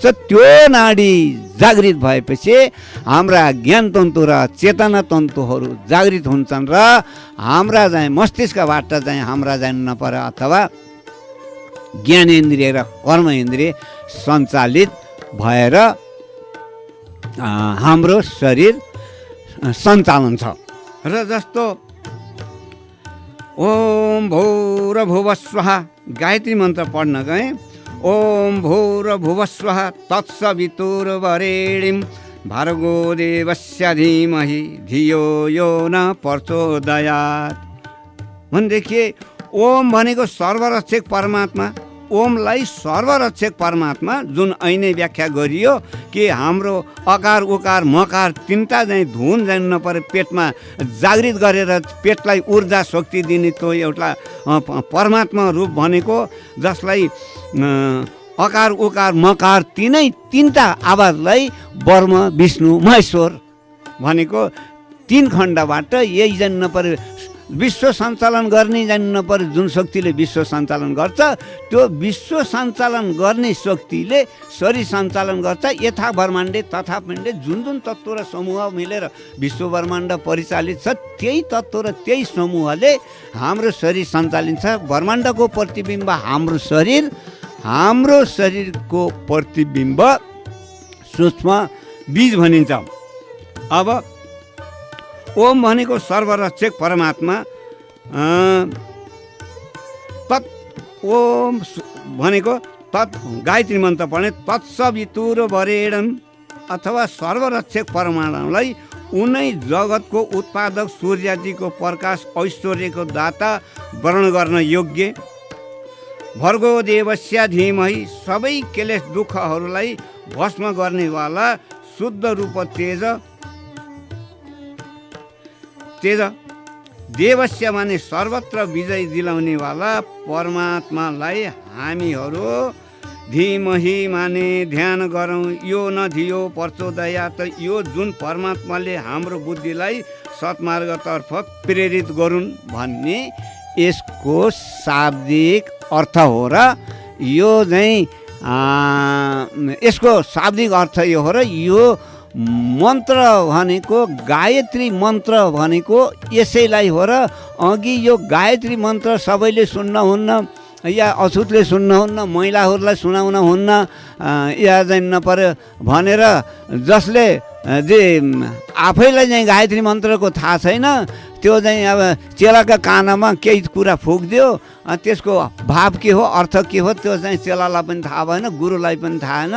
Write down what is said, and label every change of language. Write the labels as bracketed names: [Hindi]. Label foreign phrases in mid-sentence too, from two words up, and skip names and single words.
[Nepali] त्यो नाडी जागृत भएपछि हाम्रा ज्ञान तन्तु र चेतना तन्तुहरू जागृत हुन्छन् र हाम्रा चाहिँ मस्तिष्कबाट चाहिँ हाम्रा जान्न पर्यो अथवा ज्ञानेन्द्रिय र कर्म इन्द्रिय सञ्चालित भएर हाम्रो शरीर सञ्चालन छ। र जस्तो [Sanskrit] ओम भूर्भुवः स्वः [Nepali] गायत्री मन्त्र पढ्न गएँ। [Sanskrit] ओम भूर्भुवः स्वः तत्सवितुर्वरेण्यं भर्गो देवस्य धीमहि धियो यो न प्रचोदयात् [Nepali] भनेदेखि ओम भनेको सर्वरक्षक परमात्मा, ओमलाई सर्वरक्षक परमात्मा जुन ऐनै व्याख्या गरियो कि हाम्रो अकार उकार मकार तिनवटा चाहिँ धुन जान्नु पर्यो पेटमा जागृत गरेर पेटलाई ऊर्जा शक्ति दिने त्यो एउटा परमात्मा रूप भनेको, जसलाई अकार उकार मकार तिनवटा आवाजलाई ब्रह्म विष्णु महेश्वर भनेको 3 खण्डबाट यही जान्नु पर्यो। विश्व सञ्चालन गर्ने जान्नु पर्यो। जुन शक्तिले विश्व सञ्चालन गर्छ त्यो विश्व सञ्चालन गर्ने शक्तिले शरीर सञ्चालन गर्छ। [Sanskrit] यथा ब्रह्माण्डे तथा पिण्डे [Nepali] जुन जुन तत्त्व र समूह मिलेर विश्व ब्रह्माण्ड परिचालित छ त्यही तत्त्व र त्यही समूहले हाम्रो शरीर सञ्चालित छ। ब्रह्माण्डको प्रतिबिम्ब हाम्रो शरीर, हाम्रो शरीरको प्रतिबिम्ब सूक्ष्म बीज भनिन्छ। अब ओम भनेको सर्वरक्षक परमात्मा, तत् ओम भनेको तत् गायत्री मन्त्र पढ्ने [Sanskrit] तत्सवितुर वरेण्यम [Nepali] अथवा सर्वरक्षक परमात्मालाई उनै जगतको उत्पादक सूर्यजीको प्रकाश ऐश्वर्यको दाता वर्णन गर्न योग्य। [Sanskrit] भर्गो देवस्य धीमहि [Nepali] सबै क्लेश दुःखहरूलाई भस्म गर्नेवाला शुद्ध रूप तेज देवस्य माने सर्वत्र विजय दिलाउनेवाला परमात्मालाई हामीहरू धीमहि माने ध्यान गरौँ। [Sanskrit] यो न धियो प्रचोदयात्, [Nepali] यो जुन परमात्माले हाम्रो बुद्धिलाई सत्मार्गतर्फ प्रेरित गरून् भन्ने यसको शाब्दिक अर्थ हो र यो चाहिँ यसको शाब्दिक अर्थ यो हो र यो मन्त्र भनेको गायत्री मन्त्र भनेको यसैलाई हो र अघि यो गायत्री मन्त्र सबैले सुन्नुहुन्न या अछुतले सुन्नुहुन्न, महिलाहरूलाई सुनाउन हुन्न या जान्न पर्यो भनेर जसले जे आफैलाई चाहिँ गायत्री मन्त्रको थाहा छैन त्यो चाहिँ अब चेलाका कानमा केही कुरा फुक्दियो, त्यसको भाव के हो, अर्थ के हो त्यो चाहिँ चेलालाई पनि थाहा भएन, गुरुलाई पनि थाहा भएन।